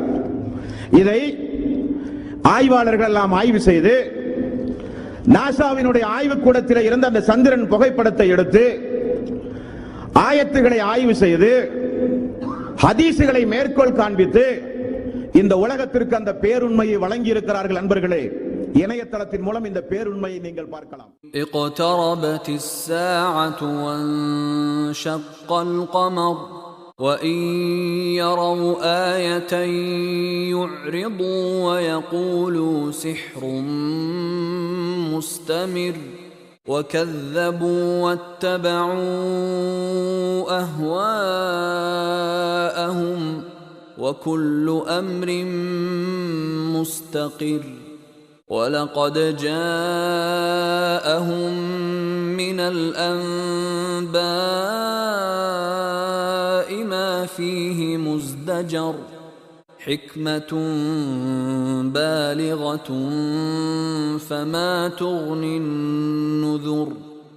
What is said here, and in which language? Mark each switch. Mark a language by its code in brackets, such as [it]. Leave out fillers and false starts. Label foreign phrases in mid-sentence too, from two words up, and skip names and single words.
[ta] இதை ஆய்வாளர்கள் எல்லாம் ஆய்வு செய்து நாசாவினுடைய ஆய்வுக்கூடத்தில் இருந்த அந்த சந்திரன் புகைப்படத்தை எடுத்து ஆயத்துகளை ஆய்வு செய்து ஹதீசுகளை மேற்கோள் காண்பித்து இந்த உலகத்திற்கு அந்த பேருண்மையை வழங்கி இருக்கிறார்கள். நண்பர்களே, இணையதளத்தின் மூலம் இந்த பேருண்மையை நீங்கள் பார்க்கலாம். [ar] اقتربت الساعة وانشق القمر وَإِن يَرَوْا آيَةً يُعْرِضُوا وَيَقُولُوا سِحْرٌ مُسْتَمِرٌّ وَكَذَّبُوا وَاتَّبَعُوا أَهْوَاءَهُمْ وَكُلُّ أَمْرٍ مُسْتَقِرٌّ وَلَقَدْ جَاءَهُم مِّنَ الْأَنبَاءِ مَا فِيهِ مُزْدَجَرٌ حِكْمَةٌ بَالِغَةٌ فَمَا تُغْنِ النُّذُرُ